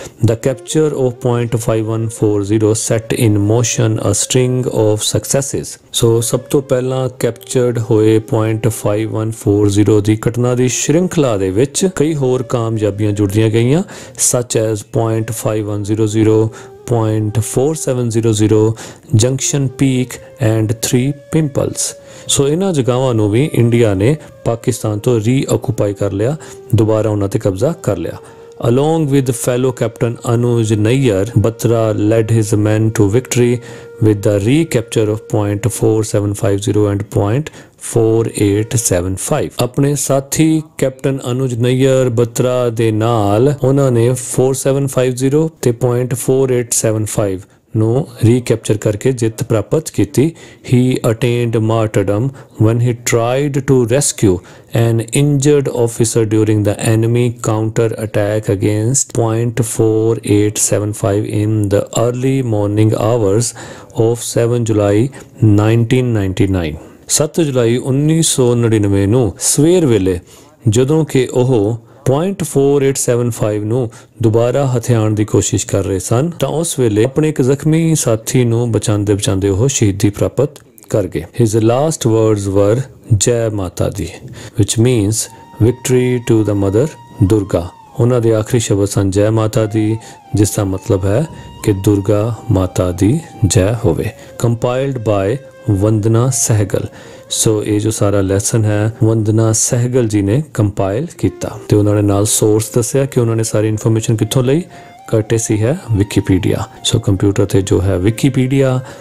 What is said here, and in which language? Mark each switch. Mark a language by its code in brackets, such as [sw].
[en] The capture of point 5140 set in motion a string of successes, [pa] ਸੋ ਸਭ ਤੋਂ ਪਹਿਲਾਂ ਕੈਪਚਰਡ ਹੋਏ point 5140 ਦੀ ਘਟਨਾ ਦੀ ਸ਼੍ਰਿੰਖਲਾ ਦੇ ਵਿੱਚ ਕਈ ਹੋਰ ਕਾਮਯਾਬੀਆਂ ਜੁੜਦੀਆਂ ਗਈਆਂ, [en] such as point 5100, point 4700, [pa] junction peak and 3 pimples. ਸੋ ਇਹਨਾਂ ਜਗ੍ਹਾਵਾਂ ਨੂੰ ਵੀ ਇੰਡੀਆ ਨੇ ਪਾਕਿਸਤਾਨ ਤੋਂ ਰੀਆਕੂਪਾਈ ਕਰ ਲਿਆ, ਦੁਬਾਰਾ ਉਹਨਾਂ ਤੇ ਕਬਜ਼ਾ ਕਰ ਲਿਆ। [en] Along with fellow captain Anuj Nayyar, Batra led his men to victory with the recapture of point 4750 and point 4875। [pa] ਆਪਣੇ ਸਾਥੀ ਕੈਪਟਨ ਅਨੁਜ ਨਈਅਰ ਬਤਰਾ ਦੇ ਨਾਲ ਉਹਨਾਂ ਨੇ 4750 ਤੇ point 4875 ਨੂੰ ਰੀਕੈਪਚਰ ਕਰਕੇ ਜਿੱਤ ਪ੍ਰਾਪਤ ਕੀਤੀ। [en] He attained martyrdom when he tried to rescue an injured officer during the enemy counter attack against point 4875 in the early morning hours of 7 July 1999। [pa] 7 ਜੁਲਾਈ 1999 ਨੂੰ ਸਵੇਰ ਵੇਲੇ ਜਦੋਂ ਕਿ ਉਹ point 4875 ਨੂੰ ਦੁਬਾਰਾ ਹਥਿਆਉਣ ਦੀ ਕੋਸ਼ਿਸ਼ ਕਰ ਰਹੇ ਸਨ, ਤਾਂ ਉਸ ਵੇਲੇ ਆਪਣੇ ਇੱਕ ਜ਼ਖਮੀ ਸਾਥੀ ਨੂੰ ਬਚਾਉਂਦੇ ਉਹ ਸ਼ਹੀਦੀ ਪ੍ਰਾਪਤ ਕਰ ਗਏ। [en] His last words were [pa] ਜੈ ਮਾਤਾ ਦੀ, [en] which means victory to the mother Durga। [pa] ਉਹਨਾਂ ਦੇ ਆਖਰੀ ਸ਼ਬਦ ਸਨ ਜੈ ਮਾਤਾ ਦੀ, ਜਿਸ ਦਾ ਮਤਲਬ ਹੈ ਕਿ ਦੁਰਗਾ ਮਾਤਾ ਦੀ ਜੈ ਹੋਵੇ। [en] Compiled by [pa] ਵੰਦਨਾ ਸਹਿਗਲ, ਸੋ ਇਹ ਜੋ ਸਾਰਾ ਲੈਸਨ ਹੈ ਵੰਦਨਾ ਸਹਿਗਲ ਜੀ ਨੇ ਕੰਪਾਈਲ ਕੀਤਾ ਤੇ ਉਹਨਾਂ ਨੇ ਨਾਲ ਸੋਰਸ ਦੱਸਿਆ ਕਿ ਉਹਨਾਂ ਨੇ ਸਾਰੀ ਇਨਫੋਰਮੇਸ਼ਨ ਕਿੱਥੋਂ ਲਈ, ਕਰਟੇਸੀ ਹੈ ਵਿਕੀਪੀਡੀਆ। ਸੋ ਕੰਪਿਊਟਰ ਤੇ ਜੋ ਹੈ ਵਿਕੀਪੀਡੀਆ